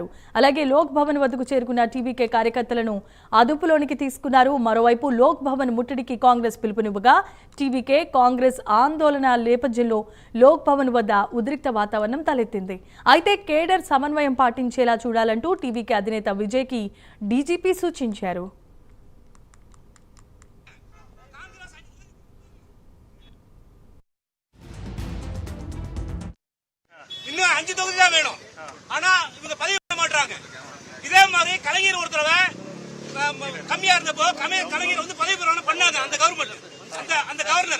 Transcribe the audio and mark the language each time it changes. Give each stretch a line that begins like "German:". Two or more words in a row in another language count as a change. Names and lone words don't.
Telugu: అలాగే లోక్ భవన్ వద్దకు చేరుకున్న టీబీకే కార్యకర్తలను అదుపులోనికి తీసుకున్నారు. మరోవైపు లోక్ భవన్ ముట్టడికి కాంగ్రెస్ పిలుపునివ్వగా టీబీకే కాంగ్రెస్ ఆందోళన నేపథ్యంలో లోక్ భవన్ వద్ద ఉద్రిక్త వాతావరణం తలెత్తింది. అయితే కేడర్ సమన్వయం పాటించేలా చూడాలంటూ టీబీకే అధినేత విజయ్కి డీజీపీ సూచించారు.
Tamil: இன்னும் 5 தொகுதி தான் வேணும். ஆனா இவங்க பதிவு பண்ண மாட்டாங்க. இதே மாதிரி கலைஞர் ஒரு தடவை கம்மியா இருந்தப்போ கலைஞர் வந்து பதவி பிரமாணம் பண்ணாங்க அந்த கவர்மெண்ட் அந்த கவர்னர்.